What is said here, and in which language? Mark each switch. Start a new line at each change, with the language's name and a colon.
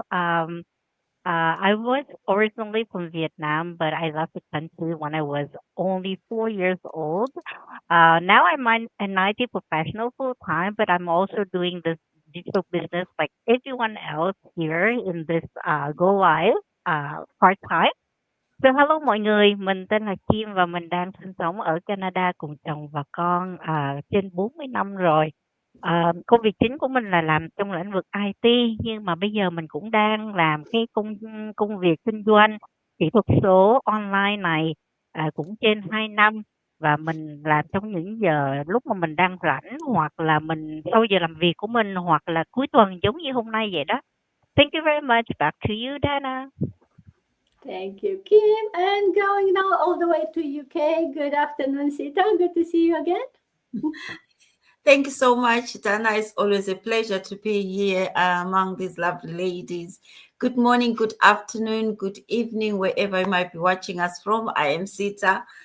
English: I was originally from Vietnam, but I left the country when I was only 4 years old. Now I'm an IT professional full time, but I'm also doing this digital business like everyone else here in this Go Live part time. So hello
Vietnamese: mọi người, mình tên là Kim và mình đang sinh sống ở Canada cùng chồng và con trên 40 năm rồi. Công việc chính của mình là làm trong lĩnh vực IT, nhưng mà bây giờ mình cũng đang làm cái công việc kinh doanh kỹ thuật số online này cũng trên 2 năm, và mình làm trong những giờ lúc mà mình đang rảnh, hoặc là mình sau giờ làm việc của mình, hoặc là cuối tuần giống như hôm nay vậy đó.
English: Thank you very much. Back to you, Dana. Thank you, Kim. And going now all the way to UK. Good afternoon, Sita. Good to see you again. Thank you so much, Dana. It's always a pleasure to be here among these lovely ladies. Good morning, good afternoon, good evening, wherever you might be watching us from. I am Sita.